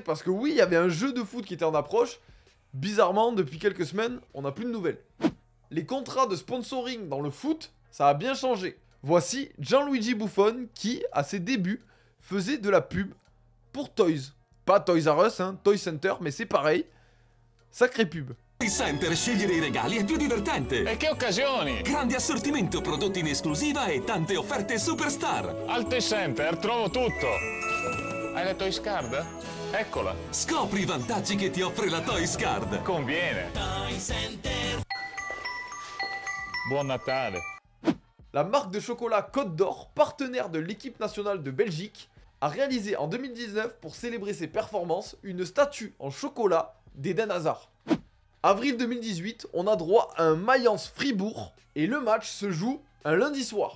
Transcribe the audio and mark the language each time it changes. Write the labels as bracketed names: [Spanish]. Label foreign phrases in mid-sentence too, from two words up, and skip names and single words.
[French] Parce que oui, il y avait un jeu de foot qui était en approche. Bizarrement, depuis quelques semaines, on n'a plus de nouvelles. Les contrats de sponsoring dans le foot, ça a bien changé. Voici Gianluigi Buffon qui, à ses débuts, faisait de la pub pour Toys. Pas Toys R Us, hein, Toy Center, mais c'est pareil. Sacrée pub. [Italian] Toy Center, scegliere i regali è più divertente. E che occasioni! Grande assortimento, prodotti in esclusiva e tante offerte superstar. Al Toy Center trovo tutto. Hai la Toys Card? Eccola. Scopri i vantaggi che ti offre la Toys Card. Conviene. Toy Center. Buon Natale. [French] La marque de chocolat Côte d'Or, partenaire de l'équipe nationale de Belgique, a réalisé en 2019, pour célébrer ses performances, une statue en chocolat d'Eden Hazard. Avril 2018, on a droit à un Mayence-Fribourg et le match se joue un lundi soir.